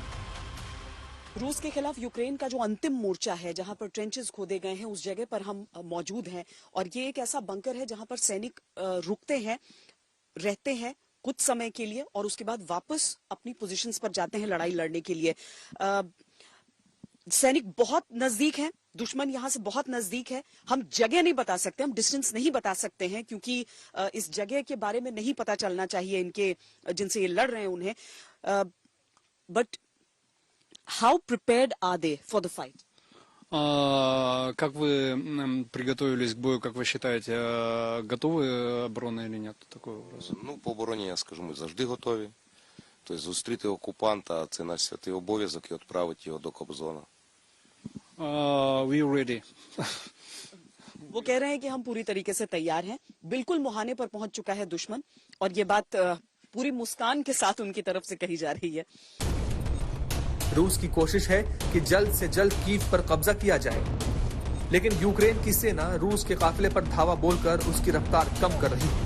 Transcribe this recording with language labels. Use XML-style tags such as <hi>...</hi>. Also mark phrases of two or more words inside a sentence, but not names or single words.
<hi>रूस के खिलाफ यूक्रेन का जो अंतिम मोर्चा है, जहां पर ट्रेंचेस खोदे गए हैं, उस जगह पर हम मौजूद हैं और ये एक ऐसा बंकर है जहां पर सैनिक रुकते हैं, रहते हैं कुछ समय के लिए और उसके बाद वापस अपनी पोजीशंस पर जाते हैं लड़ाई लड़ने के लिए। सैनिक बहुत नजदीक हैं, दुश्मन यहां से बहुत नजदीक है। हम जगह नहीं बता सकते, हम डिस्टेंस नहीं बता सकते हैं क्योंकि इस जगह के बारे में नहीं पता चलना चाहिए इनके जिनसे ये लड़ रहे हैं उन्हें।</hi> <en>But how prepared are they for the fight?</en> <ru>Как вы приготовились к бою, как вы считаете, готовы оборона или нет? Такой вопрос.</ru> <uk>Ну, по обороні, я скажу, ми завжди готові. Тобто зустріти окупанта, це наш святий обов'язок і відправити його до Кобзона.</uk> <en>We ready.</en> <hi>वो कह रहे हैं कि हम पूरी तरीके से तैयार हैं, बिल्कुल मुहाने पर पहुंच चुका है दुश्मन और ये बात पूरी मुस्कान के साथ उनकी तरफ से कही जा रही है। रूस की कोशिश है कि जल्द से जल्द कीव पर कब्जा किया जाए, लेकिन यूक्रेन की सेना रूस के काफिले पर धावा बोलकर उसकी रफ्तार कम कर रही है।</hi>